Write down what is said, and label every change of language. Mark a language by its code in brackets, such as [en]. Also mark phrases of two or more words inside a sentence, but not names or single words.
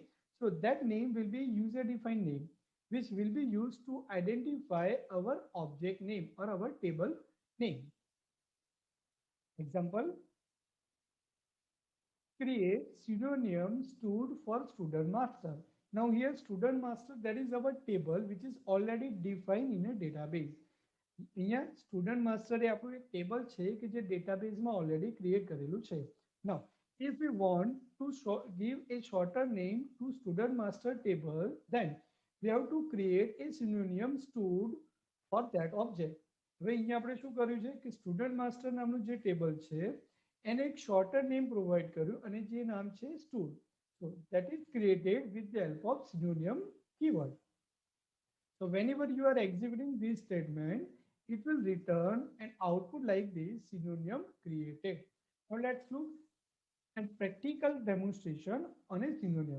[en] So that name will be user defined name, which will be used to identify our object name or our table name. Example, create synonym stood for student master. Now here student master, that is our table which is already defined in a database. [gu] અહીંયા સ્ટુડન્ટ માસ્ટર એ આપણું એક ટેબલ છે કે જે ડેટાબેઝમાં [en] already create [gu] કરેલું છે. [en] નાઉ if we want to give a shorter name to student master table, then we have to create a synonym stood for that object. [gu] હવે અહીંયા આપણે શું કર્યું છે કે સ્ટુડન્ટ માસ્ટર નામનું જે ટેબલ છે એને એક [en] shorter name [gu] પ્રોવાઈડ કર્યું અને જે નામ છે સ્ટુડ. [en] So that is created with the help of synonym keyword. So whenever you are executing this statement, it will return an output like this synonym created. Now let's look at practical demonstration on a synonym.